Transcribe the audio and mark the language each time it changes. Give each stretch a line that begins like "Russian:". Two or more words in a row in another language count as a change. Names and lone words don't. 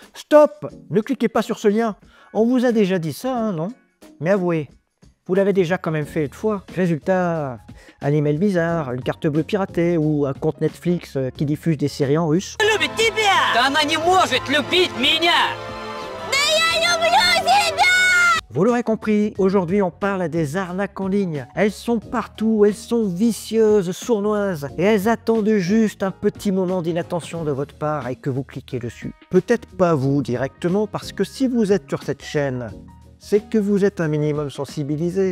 French: Stop! Ne cliquez pas sur ce lien. On vous a déjà dit ça, hein, non? Mais avouez, vous l'avez déjà quand même fait une fois. Résultat, un email bizarre, une carte bleue piratée ou un compte Netflix qui diffuse des séries en russe.
Russian: Любит тебя! Да она не может любить меня! Да я люблю тебя!
French: Vous l'aurez compris, aujourd'hui on parle des arnaques en ligne. Elles sont partout, elles sont vicieuses, sournoises, et elles attendent juste un petit moment d'inattention de votre part et que vous cliquez dessus. Peut-être pas vous directement, parce que si vous êtes sur cette chaîne, c'est que vous êtes un minimum sensibilisé.